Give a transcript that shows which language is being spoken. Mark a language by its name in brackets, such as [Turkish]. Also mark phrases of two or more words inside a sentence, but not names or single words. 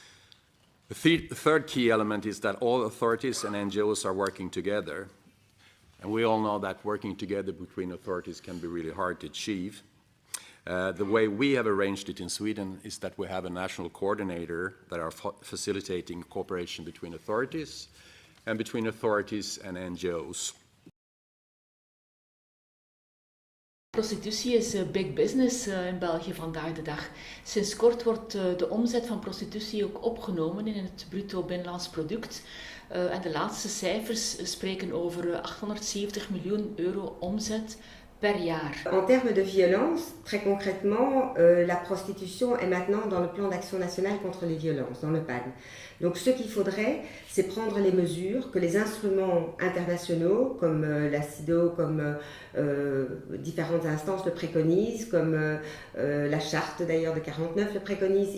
[English] The third key element is that all authorities and NGOs are working together. And we all know that working together between authorities can be really hard to achieve. The way we have arranged it in Sweden is that we have a national coordinator that are facilitating cooperation between authorities and between authorities and NGOs. [Dutch] Prostitutie is [English] big business [Dutch] in België vandaag de dag. Sinds kort wordt de omzet van prostitutie ook opgenomen in het bruto binnenlands product. En de laatste cijfers spreken over 870 miljoen euro omzet per jaar. [French] En termes de violence, très concrètement, la prostitution est maintenant dans le plan d'action national contre les violences, dans le PAN. Donc ce qu'il faudrait, c'est prendre les mesures que les instruments internationaux, comme la CIDO, comme différentes instances le préconisent, comme la charte d'ailleurs de 49 le préconise.